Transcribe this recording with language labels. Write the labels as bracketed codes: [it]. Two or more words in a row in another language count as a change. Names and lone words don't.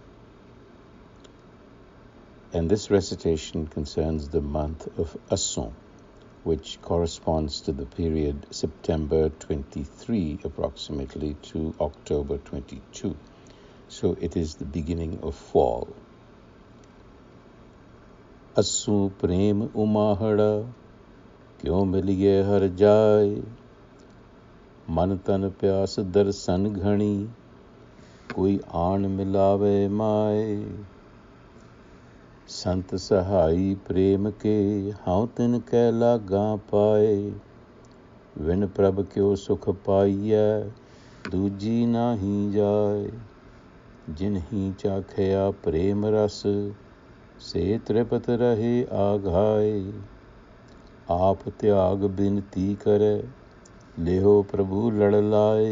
[en] And this recitation concerns the month of Asun, which corresponds to the period September 23 approximately to October 22. So it is the beginning of fall. [pa] ਆਸੁਨਿ ਪ੍ਰੇਮ ਉਮਾਹੜਾ, ਕਿਉ ਮਿਲੀਐ ਹਰਿ ਜਾਇ, ਮਨਿ ਤਨਿ ਪਿਆਸ ਦਰਸਨ ਘਣੀ, ਕੋਈ ਆਣਿ ਮਿਲਾਵੈ ਮਾਇ. ਸੰਤ ਸਹਾਈ ਪ੍ਰੇਮ ਕੇ ਹਉ ਤਿਨ ਕੈ ਲਾਗਾ ਪਾਇ, ਵਿਣੁ ਪ੍ਰਭ ਕਿਉ ਸੁਖੁ ਪਾਈਐ ਦੂਜੀ ਨਾਹੀ ਜਾਇ। ਜਿਨ੍ਹੀ ਚਾਖਿਆ ਪ੍ਰੇਮ ਰਸੁ ਸੇ ਤ੍ਰਿਪਤਿ ਰਹੇ ਆਘਾਇ, ਆਪੁ ਤਿਆਗਿ ਬਿਨਤੀ ਕਰੇ ਲੇਹੁ ਪ੍ਰਭੂ ਲੜਿ ਲਾਇ।